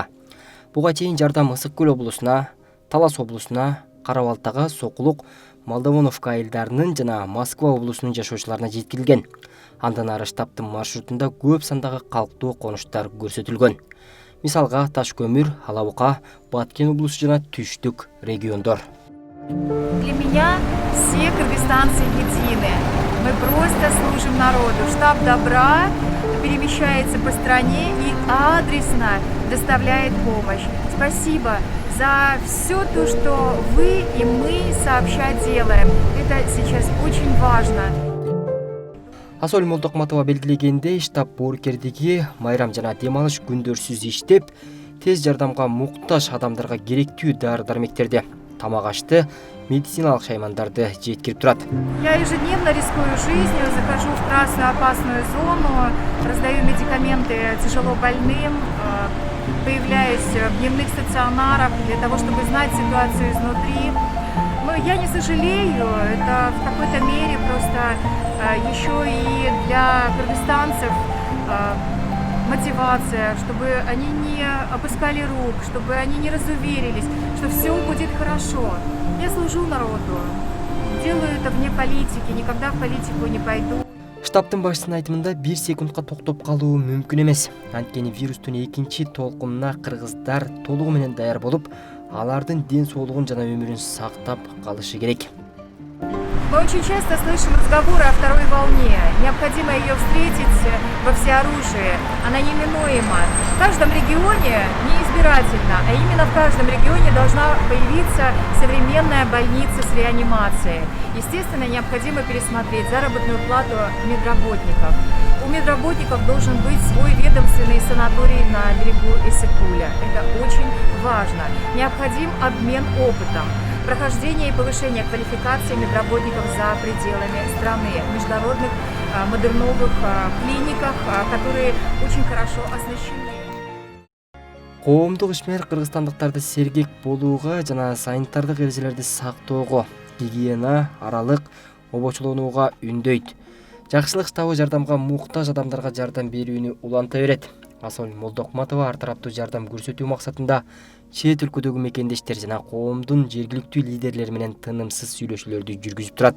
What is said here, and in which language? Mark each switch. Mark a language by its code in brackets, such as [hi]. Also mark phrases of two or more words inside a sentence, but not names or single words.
[ky] Буга чейин жардам Ысык Көл облусуна, Талас облусуна, Кара-Балтага, Сокулук, Молдовоновка айылдарынын жана Москва облусунун жашоочуларына жеткирилген. Андан ары штабтын маршрутунда көп сандагы калктуу конуштар көрсөтүлгөн. Мисалга Таш көмүр, Алабука, Баткен облусу жана Түштүк региондор. [ru] Для меня все кыргызстанцы едины. Мы просто служим народу. Штаб добра перемещается по стране и адресно доставляет помощь. Спасибо за все то, что вы и мы сообща делаем. Это сейчас очень важно. [ky] Асоль Молдокматова белгилегендей, штаб боорукердиги майрам жана дем алыш күндөрсүз иштеп, тез жардамга муктаж адамдарга керектүү дары-дармектерди, тамак ашты, медициналык шаймандарды жеткирип турат. [ru] Я ежедневно рискую жизнью, захожу в красную опасную зону, раздаю медикаменты тяжело больным, появляюсь в дневных стационарах для того, чтобы знать ситуацию изнутри. Но я не сожалею, это в какой-то мере просто еще и для кыргызстанцев мотивация, чтобы они не опускали рук, чтобы они не разуверились, что все будет хорошо. Я служу народу, делаю это вне политики, никогда в политику не пойду. [ky] Штабтын башчысынын айтымында 1 секундка токтоп калуу мүмкүн эмес. Анткени вирустун экинчи толкунуна кыргыздар толугу менен даяр болуп, алардын ден соолугун жана өмүрүн сактап калышы керек. [ru] Мы очень часто слышим разговоры о второй волне. Необходимо ее встретить во всеоружии. Она неминуема. В каждом регионе неизбирательно, а именно в каждом регионе должна появиться современная больница с реанимацией. Естественно, необходимо пересмотреть заработную плату медработников. У медработников должен быть свой ведомственный санаторий на берегу Ысык-Куля. Это очень важно. Необходим обмен опытом. Прохождение и повышение квалификации медработников за пределами страны, в международных модерновых клиниках, которые очень хорошо оснащены. [ky] Коомдук ишмер кыргызстандыктарды сергек болууга жана санитардык эрежелерди сактоого, гигиена, аралык, обочолонууга үндөйт. Жакшылык штабы жардамга муктаж адамдарга жардам берүүнү уланта берет. Асоль Молдокматова ар тараптуу жардам көрсөтүү максатында чет өлкөдөгү мекендештер жана коомдун жергиликтүү лидерлери менен тынымсыз сүйлөшүүлөрдү жүргүзүп турат.